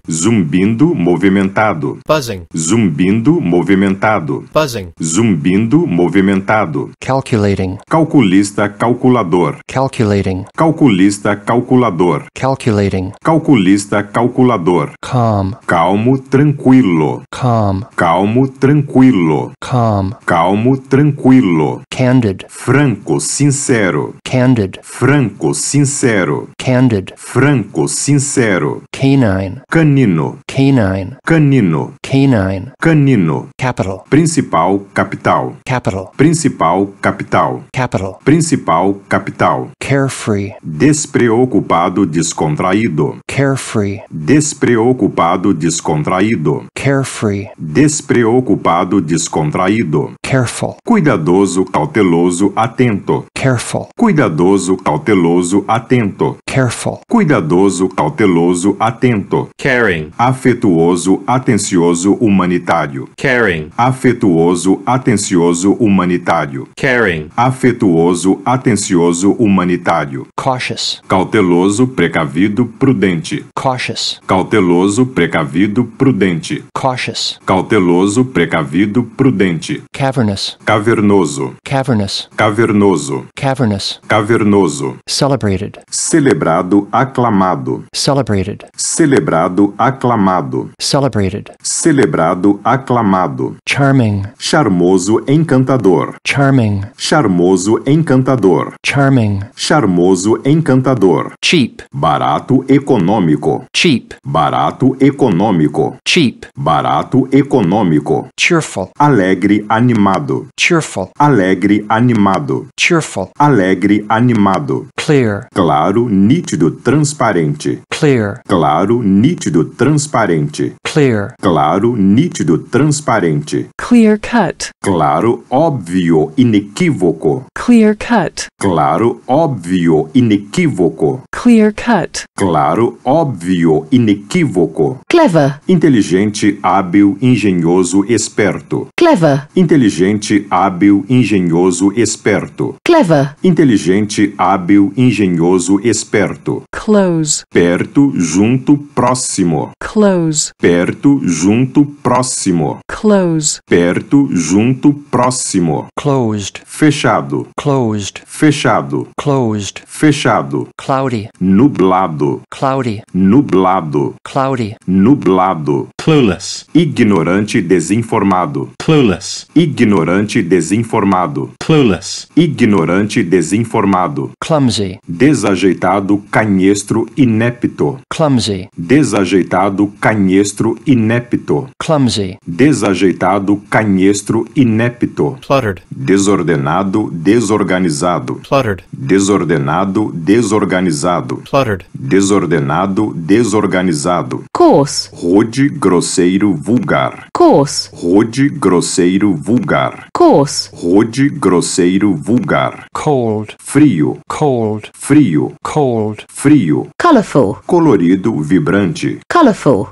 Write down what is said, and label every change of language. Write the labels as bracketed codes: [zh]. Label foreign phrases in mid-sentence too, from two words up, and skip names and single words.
[pt] zumbindo, movimentado, [en] buzzing, [pt] zumbindo, movimentado, [en] buzzing, [pt] zumbindo, movimentado, [en] calculating, [pt] calculista, calculador, [en] calculating, [pt] calculista, calculador, [en] calculating, [pt] calculista, calculador, [en] calm, [pt] calmo, tranquilo, [en] calm, [pt] calmo, tranquilo, [en] calm, [pt] calmo, tranquilo, [en] candid, [pt] franco, sincero, [en] candid, [pt] franco, sincero, [en] candid, [pt] franco, sincero, [en] canine, [pt] canino, [en] canine, [pt] canino, [en] canine, [pt] canino, [en] capital, [pt] principal, capital, [en] capital, [pt] principal, capital, [en] capital, [pt] principal, capital, [en] carefree, [pt] despreocupado, descontraído, [en] carefree, [pt] despreocupado, descontraído, [en] carefree, [pt] despreocupado, descontraído, [en] careful, [pt] cuidadoso, cauteloso, atento, [en] careful, [pt] cuidadoso, cauteloso, atento, [en] careful, [pt] cuidadoso, cauteloso, atento, [en] caring, [pt] afetuoso, atencioso, humanitário, [en] caring, [pt] afetuoso, atencioso, humanitário, [en] caring, [pt] afetuoso, atencioso, humanitário, [en] cautious, [pt] cauteloso, precavido, prudente, [en] cautious, [pt] cauteloso, precavido, prudente, [en] cautious, [pt] cauteloso, precavido, prudente, [en] cavernous, [pt] cavernoso, [en] cavernous, [pt] cavernoso, [en] cavernous, [pt] cavernoso, [en] celebrated, [pt] celebrado, aclamado, [en] celebrated, [pt] celebrado, aclamado, [en] celebrated, [pt] celebrado, aclamado, [en] charming, [pt] charmoso, encantador, [en] charming, [pt] charmoso, encantador, [en] charming, [pt] charmoso, encantador, [en] cheap, [pt] barato, econômico, [en] cheap, [pt] barato, econômico, [en] cheap, [pt] barato, econômico, [en] cheerful, [pt] alegre, animado, [en] cheerful, [pt] alegre, animado, [en] cheerful, [pt] alegre, animado, [en] clear, [pt] claro, nítido, transparente, [en] clear, [pt] claro, nítido, transparente, [en] clear, [pt] claro, nítido, transparente, [en] clear cut, [pt] claro, óbvio, inequívoco, [en] clear cut, [pt] claro, óbvio, inequívoco, [en] clear cut, [pt] claro, óbvio, inequívoco, [en] clever, [pt] inteligente, hábil, engenhoso, esperto, [en] clever, [pt] inteligente, hábil, engenhoso, esperto, [en] clever, [pt] inteligente, hábil, engenhoso, esperto, [en] close, [pt] perto, junto, próximo, [en] close, [pt] perto, junto, próximo, [en] close, [pt] perto, junto, próximo, [en] closed, [pt] fechado, [en] closed, [pt] fechado, [en] closed, [pt] fechado, [en] cloudy, [pt] nublado, [en] cloudy, [pt] nublado, [en] cloudy, [pt] nublado, [en] clueless, [pt] ignorante, desinformado, [en] clueless, [pt] ignorante, desinformado, [en] clueless, [pt] ignorante, desinformado, [en] clumsy, [pt] desajeitado, canhestro, inepto, [en] clumsy, [pt] desajeitado, canhestro, inepto, [en] clumsy, [pt] desajeitado, canhestro, inepto, [en] cluttered, [pt] desordenado, desorganizado, [en] cluttered, [pt] desordenado, desorganizado, [en] cluttered, [pt] desordenado, desorganizado, [en] coarse, [pt] rude, grosseiro, vulgar, [en] coarse, [pt] rude, grosseiro, vulgar, [en] coarse, [pt] rude, grosseiro, vulgar, [en] cold, [pt] frio, [en] cold, [pt] frio, [en] cold, [pt] frio, [en] colourful, [pt] colorido, vibrante, [en] colourful,